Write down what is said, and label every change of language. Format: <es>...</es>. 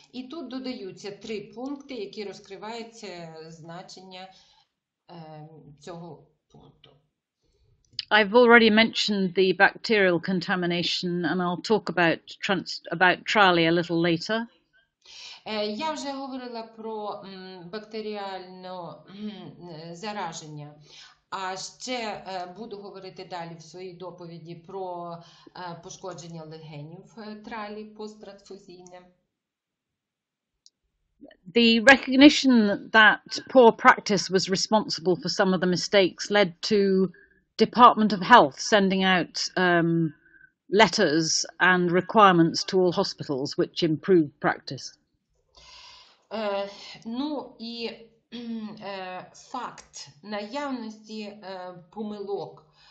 <uk>І тут додаються 3 пункти, які розкривають значення цього пункту.</uk> <en>I've already mentioned the bacterial contamination, and I'll talk about trali a little later.</en> <uk>Я вже говорила про бактеріальне зараження, а ще буду говорити далі в своїй доповіді про пошкодження легенів тралі посттрансфузійне.</uk> <en>The recognition that poor practice was responsible for some of the mistakes led to Department of Health sending out letters and requirements to all hospitals which improved practice.</en> <uk>Ну і факт наявності помилок</uk>